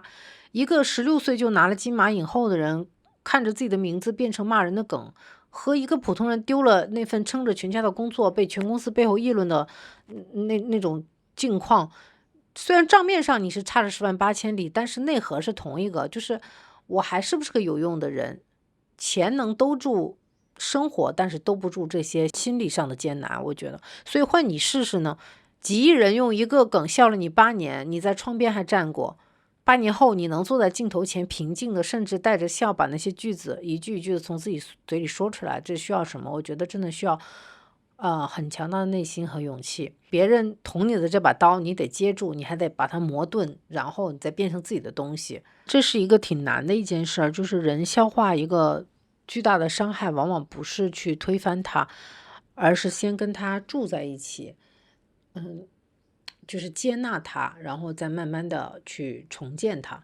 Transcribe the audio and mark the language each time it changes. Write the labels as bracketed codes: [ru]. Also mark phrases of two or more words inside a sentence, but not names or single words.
[zh] 一個16歲就拿了金馬影后的人，看着自己的名字變成罵人的梗，和一个普通人丟了那份撐着全家的工作，被全公司背後議論的那種境況，雖然賬面上你是差着10萬8千里，但是內核是同一個，就是我還是不是個有用的人，錢能兜住生活，但是兜不住這些心理上的艱難，我覺得。所以換你試試呢，幾億人用一個梗笑了你8年，你在窗邊還站過，8年後你能坐在鏡頭前平靜的，甚至帶着笑把那些句子一句一句的從自己嘴裡說出來，這需要什麼？我覺得真的需要很強大的內心和勇氣。別人捅你的這把刀你得接住，你還得把它磨鈍，然後你再變成自己的東西，這是一個挺難的一件事。就是人消化一個巨大的傷害，往往不是去推翻它，而是先跟它住在一起，就是接納它，然後再慢慢的去重建它。